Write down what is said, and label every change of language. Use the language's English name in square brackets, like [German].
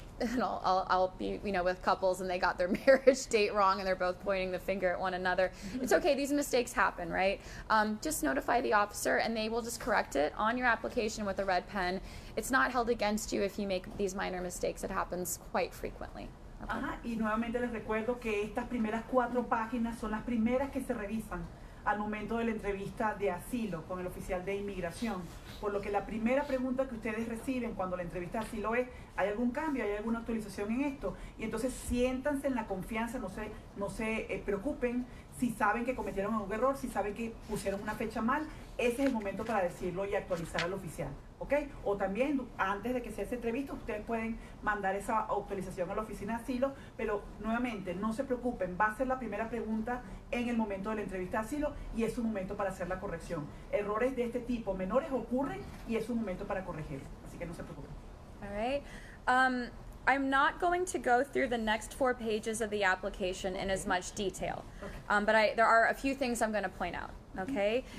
[English] And I'll be, with couples and they got their marriage date wrong and they're both pointing the finger at one another. It's okay, these mistakes happen, right? Just notify the officer and they will just correct it on your application with a red pen. It's not held against you if you make these minor mistakes. It happens quite frequently. Okay. [Spanish] Ajá, y nuevamente les recuerdo que estas primeras 4 páginas son las primeras que se revisan al momento de la entrevista de asilo con el oficial de inmigración. Por lo que la primera pregunta que ustedes reciben cuando la entrevista de asilo es, ¿hay algún cambio? ¿Hay alguna actualización en esto? Y entonces siéntanse en la confianza, no se preocupen si saben que cometieron algún error, si saben que pusieron una fecha mal. Ese es el momento para decirlo y actualizar al oficial, ¿ok? O también, antes de que sea esa entrevista, ustedes pueden mandar esa actualización a la oficina de asilo, pero nuevamente, no se preocupen, va a ser la primera pregunta en el momento de la entrevista de asilo y es un momento para hacer la corrección. Errores de este tipo menores ocurren y es un momento para corregirlos, así que no se preocupen. [English] All right. I'm not going to go through the next 4 pages of the application in as much detail, but there are a few things I'm going to point out, okay?